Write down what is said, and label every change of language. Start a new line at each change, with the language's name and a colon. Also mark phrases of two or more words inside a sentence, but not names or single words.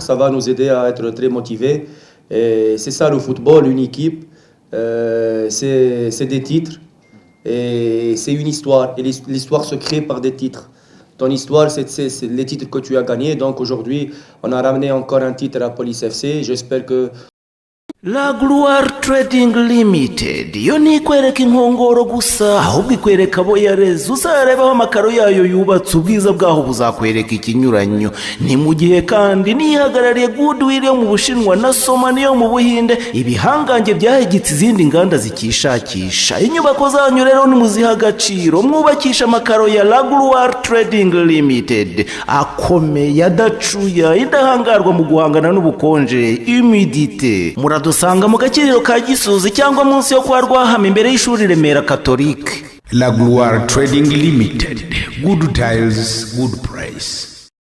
French: Ça va nous aider à être très motivés. Et c'est ça le football, une équipe. C'est des titres et c'est une histoire. Et l'histoire se crée par des titres. Ton histoire, c'est les titres que tu as gagnés. Donc aujourd'hui, on a ramené encore un titre à Police FC. J'espère que
Kinyarwanda: La Gloire Trading Limited yo ntikwereka inkongoro gusa ahubwo ikwereka abo yareze uzarebaho amakaro yayo yubatse ubwiza bwaho buzakwereka ikinyuranyo ni mu gihe kandi nihagarariye Goodwill yo mu Bushinwa na Somani yo mu Buhinde ibihangange byahegitse izindi nganda zikishakisha inyubako zanyu rero nimuziha agaciro mwubakisha amakaro ya La Gloire Trading Limited akomeye adacuya indahangarwa mu guhangana n'ubukonje humidité dusanga mu gakiriro ka Gisozi cyangwa munsi yo kwa Rwahama imbere y'ishuri Remera Catholique.
English: La Gloire Trading Limited, good tiles, good price.